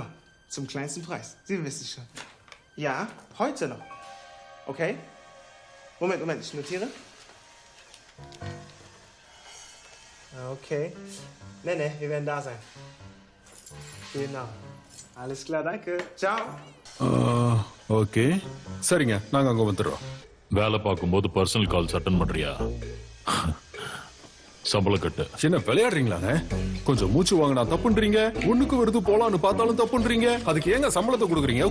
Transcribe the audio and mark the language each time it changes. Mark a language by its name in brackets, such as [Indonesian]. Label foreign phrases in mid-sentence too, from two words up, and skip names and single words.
[German] Zum kleinsten Preis. Sie wissen schon. Ja, heute noch. Okay? Moment, ich notiere. Okay. Nee, wir werden da sein. Genau. Alles klar, danke. Ciao. [Tamil] ஓகே, சரிங்க, நாங்க அங்க வந்துடுறோம். வேலை பார்க்கும்போது [English] personal calls attend [Tamil] பண்றியா? சம்பளம் கட்டு. என்ன விளையாடுறீங்களாங்க? கொஞ்சம் மூச்சு வாங்கினா தப்புன்றீங்க, ஒண்ணுக்கு வருது போலான்னு பார்த்தாலும் தப்புன்றீங்க. அதுக்கு ஏங்க சம்பளத்தை கொடுக்குறீங்க?